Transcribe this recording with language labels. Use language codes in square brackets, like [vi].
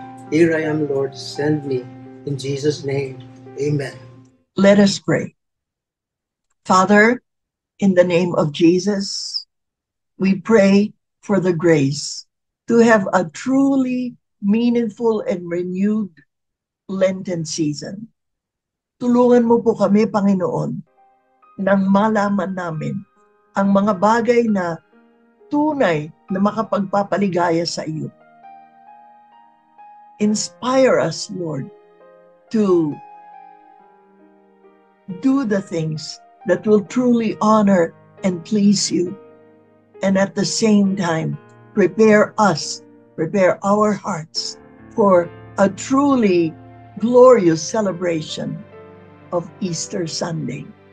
[en] Here I am, Lord, send me. In Jesus' name, amen. Let us pray. Father, in the name of Jesus, we pray for the grace to have a truly meaningful and renewed Lenten season. [tl] Tulungan mo po kami, Panginoon, nang malaman namin ang mga bagay na tunay na makapagpapaligaya sa iyo. [en] Inspire us, Lord, to do the things that will truly honor and please you. And at the same time, prepare our hearts for a truly glorious celebration of Easter Sunday.